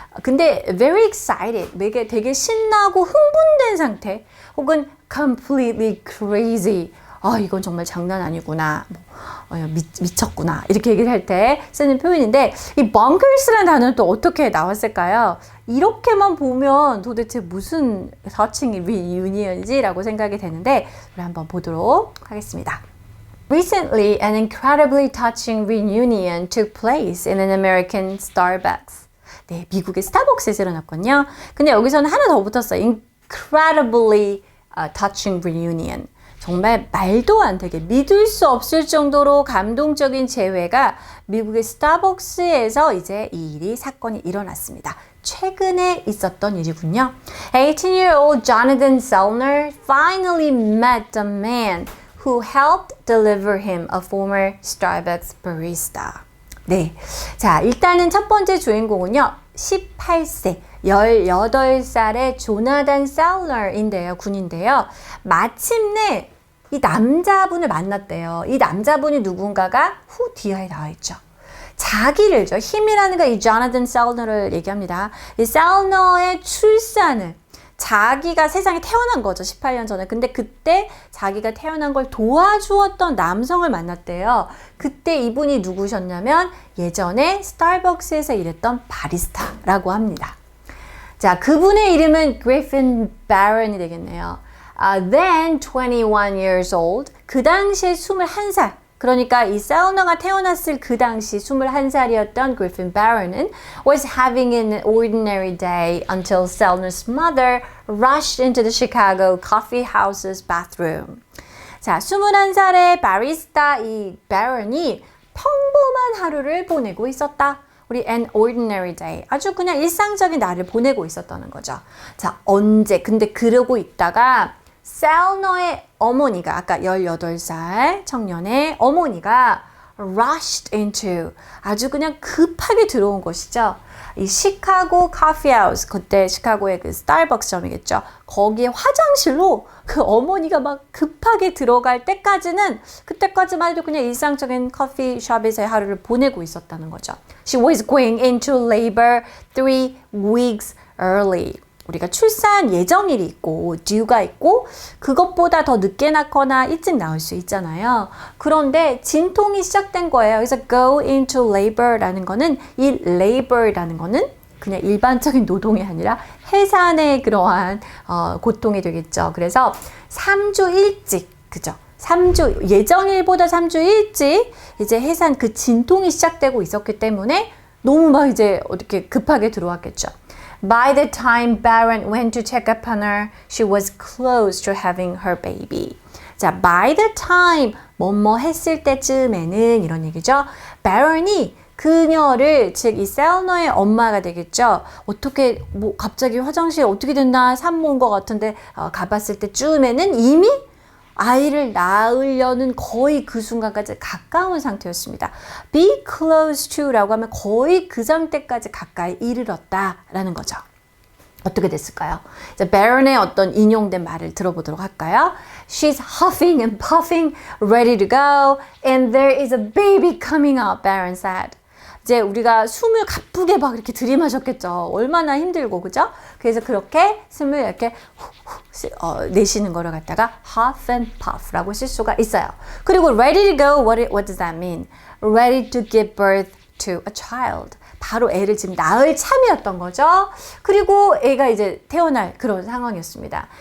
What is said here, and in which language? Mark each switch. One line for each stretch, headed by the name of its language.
Korean: 근데
English: very excited,
Korean: 되게 신나고 흥분된 상태, 혹은
English: completely crazy,
Korean: 이건 정말 장난 아니구나, 미쳤구나 이렇게 얘기를 할 때 쓰는 표현인데, 이 bonkers라는 단어는 또 어떻게 나왔을까요? 이렇게만 보면 도대체 무슨 touching reunion이지? 라고 생각이 되는데, 우리 한번 보도록 하겠습니다.
English: Recently, an incredibly touching reunion took place in an American Starbucks.
Korean: 네, 미국의 스타벅스에서 일어났거든요. 근데 여기서는 하나 더 붙었어요.
English: Incredibly touching reunion.
Korean: 정말 말도 안 되게 믿을 수 없을 정도로 감동적인 재회가 미국의 스타벅스에서 이제 이 일이 사건이 일어났습니다. 최근에 있었던 일이군요.
English: 18-year-old Jonathan Selner finally met the man who helped deliver him, a former Starbucks barista.
Korean: 네, 자, 일단은 첫 번째 주인공은요, 18세, 18살의 조나단 셀러인데요, 군인데요. 마침내 이 남자분을 만났대요. 이 남자분이 누군가가 후 뒤에 나와 있죠. 자기를죠. 힘이라는 거 이 조나단 셀러를 얘기합니다. 이 셀러의 출산을, 자기가 세상에 태어난 거죠. 18년 전에. 근데 그때 자기가 태어난 걸 도와주었던 남성을 만났대요. 그때 이분이 누구셨냐면 예전에 스타벅스에서 일했던 바리스타라고 합니다. 자, 그분의 이름은 Griffin Barron이 되겠네요.
English: Then 21 years old.
Korean: 그 당시에 21살. 그러니까 이 셀너가 태어났을 그 당시 21살이었던
English: Griffin Barron은 was having an ordinary day until Selner's mother rushed into the Chicago coffee house's bathroom.
Korean: 자, 21살의 바리스타 이 Barron이 평범한 하루를 보내고 있었다. 우리
English: an ordinary day,
Korean: 아주 그냥 일상적인 날을 보내고 있었다는 거죠. 자, 언제? 근데 그러고 있다가 셀너의 어머니가, 아까 18살 청년의 어머니가
English: rushed into,
Korean: 아주 그냥 급하게 들어온 것이죠. 이 시카고 커피 하우스, 그때 시카고의 그 스타벅스점이겠죠. 거기에 화장실로 그 어머니가 막 급하게 들어갈 때까지는, 그때까지만 해도 그냥 일상적인 커피숍에서의 하루를 보내고 있었다는 거죠.
English: She was going into labor 3 weeks early.
Korean: 우리가 출산 예정일이 있고 due가 있고, 그것보다 더 늦게 낳거나 일찍 나올 수 있잖아요. 그런데 진통이 시작된 거예요. 그래서 go into labor라는 거는, 이 labor라는 거는 그냥 일반적인 노동이 아니라 해산의 그러한 고통이 되겠죠. 그래서 3주 일찍, 그죠? 3주, 예정일보다 3주 일찍 이제 해산 그 진통이 시작되고 있었기 때문에 너무 막 이제 어떻게 급하게 들어왔겠죠.
English: By the time Baron went to check upon her, she was close to having her baby.
Korean: 자, by the time 뭐뭐 했을 때쯤에는 이런 얘기죠. Baron이 그녀를, 즉 이 셀너의 엄마가 되겠죠. 어떻게 뭐 갑자기 화장실 어떻게 됐나 산모 온 것 같은데 가봤을 때쯤에는 이미 아이를 낳으려는 거의 그 순간까지 가까운 상태였습니다. Be close to라고 하면 거의 그 상태까지 가까이 이르렀다라는 거죠. 어떻게 됐을까요? 자, Baron의 어떤 인용된 말을 들어보도록 할까요?
English: She's huffing and puffing, ready to go, and there is a baby coming out, Baron said.
Korean: 이제 우리가 숨을 가쁘게 막 이렇게 들이마셨겠죠. 얼마나 힘들고, 그죠? 그래서 그렇게 숨을 이렇게 내쉬는 거를 갖다가 huff and puff라고 쓸 수가 있어요. 그리고
English: ready to go, what does that mean? Ready to give birth to a child.
Korean: 바로 애를 지금 낳을 참이었던 거죠. 그리고 애가 이제 태어날 그런 상황이었습니다.